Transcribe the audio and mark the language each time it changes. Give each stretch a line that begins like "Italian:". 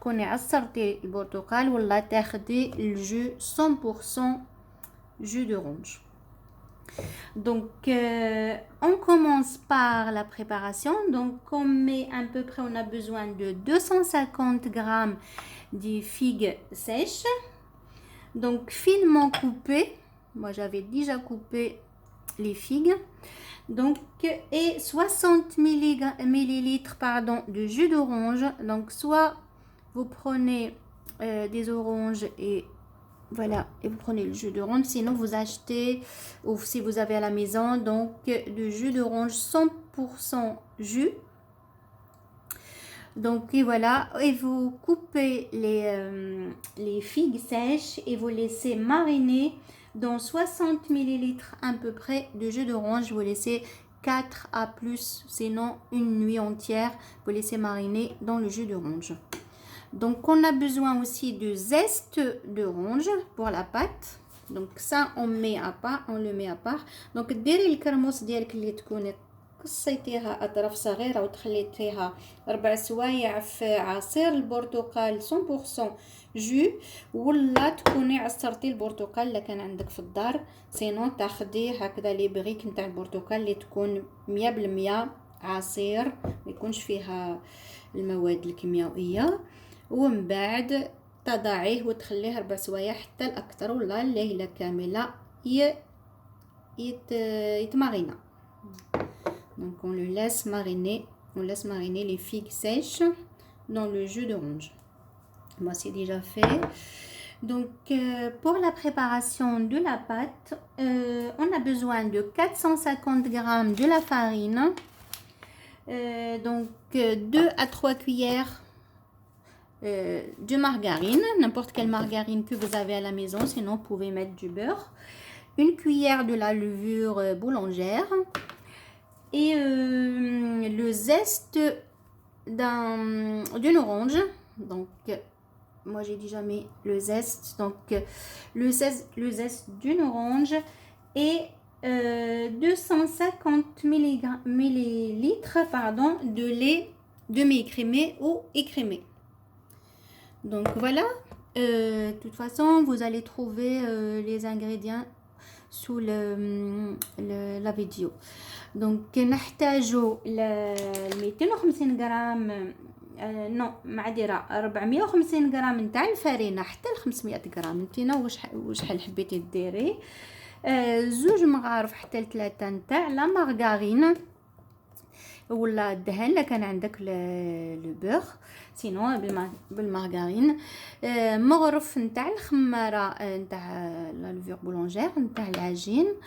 Arabic: تكوني عصرتي البرتقال ولا تاخدي الجو 100% جو d'orange.
French: Donc, on commence par la préparation. Donc, on met à peu près, on a besoin de 250 grammes de figues sèches. Donc, finement coupées. Moi, j'avais déjà coupé les figues. Donc, et 60 millilitres de jus d'orange. Donc, soit vous prenez des oranges et voilà, et vous prenez le jus d'orange, sinon vous achetez, ou si vous avez à la maison, donc du jus d'orange 100% jus. Donc et voilà, et vous coupez les figues sèches et vous laissez mariner dans 60 millilitres à peu près de jus d'orange. Vous laissez 4 à plus, sinon une nuit entière, vous laissez mariner dans le jus d'orange. Donc, on a besoin aussi de zeste d'orange pour la pâte. Donc, ça, on le met à part.
Arabic: Donc, ديري الكرموس ديالك اللي تكوني قصيتيها أطراف صغيرة وتخليتيها 4 سوايع في عصير البرتقال 100% جو، ولا تكوني عصرتي البرتقال إلا كان عندك في الدار، سينو تاخدي هكذا لي بريك نتاع البرتقال اللي تكون 100% عصير، ما يكونش فيها المواد الكيميائية، ومن بعد تضعيه وتخليه 4 سوايع حتى الاكثر ولا الليله كامله يتمارينا.
French: Donc on le laisse mariner les figues sèches dans le jus d'orange. Moi c'est déjà fait. Donc pour la préparation de la pâte, on a besoin de 450 grammes de la farine, donc 2 à 3 cuillères de margarine, n'importe quelle margarine que vous avez à la maison, sinon vous pouvez mettre du beurre, une cuillère de la levure boulangère et le zeste d'une orange. Donc moi j'ai déjà mis le zeste, donc le zeste d'une orange et 250 millilitres de lait demi-écrémé ou écrémé. Donc voilà, de toute façon vous allez trouver les ingrédients sous la vidéo.
Arabic: Donc نحتاجو 250 غرام نو معذره 450 غرام نتاع الفرينه حتى ل 500 غرام، نتينا وشحال حبيتي ديري، 2 مغارف حتى ل3 نتاع لا مارغارين ولا الدهن الا كان عندك لو بور، سينو بالمارغارين، مغرف نتاع الخماره نتاع لا لوفور بولونجير نتاع العجين،